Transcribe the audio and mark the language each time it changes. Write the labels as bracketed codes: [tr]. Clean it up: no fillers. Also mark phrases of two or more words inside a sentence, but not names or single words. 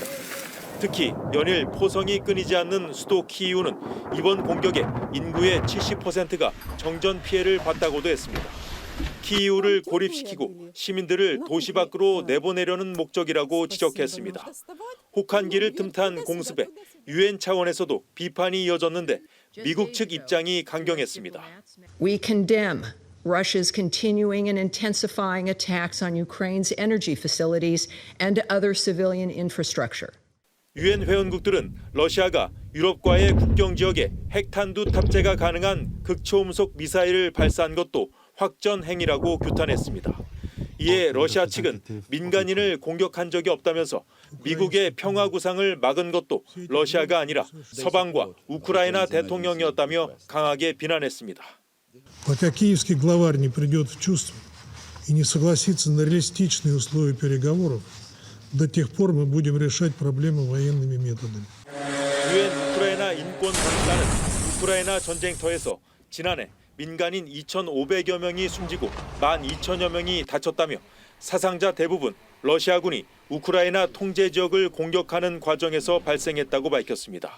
[ko] 특히 연일 포성이 끊이지 않는 수도 키이우는 이번 공격에 인구의 70%가 정전 피해를 봤다고도 했습니다. 키이우를 고립시키고 시민들을 도시 밖으로 내보내려는 목적이라고 지적했습니다. 혹한기를 틈탄 공습에 유엔 차원에서도 비판이 이어졌는데 미국 측 입장이 강경했습니다. [en] We condemn Russia's continuing and intensifying attacks on Ukraine's energy facilities and other civilian infrastructure. [ko] 유엔 회원국들은 러시아가 유럽과의 국경 지역에 핵탄두 탑재가 가능한 극초음속 미사일을 발사한 것도 확전 행위라고 규탄했습니다. 이에 러시아 측은 민간인을 공격한 적이 없다면서 미국의 평화 구상을 막은 것도 러시아가 아니라 서방과 우크라이나 대통령이었다며 강하게 비난했습니다. [ru] Пока киевский главарь не придет в чувство и не согласится на реалистичные условия переговоров, до тех пор мы будем решать проблемы военными методами. [ko] 유엔 우크라이나 인권 감사는 우크라이나 전쟁터에서 지난해 민간인 2,500여 명이 숨지고 12,000여 명이 다쳤다며 사상자 대부분 러시아군이 우크라이나 통제 지역을 공격하는 과정에서 발생했다고 밝혔습니다.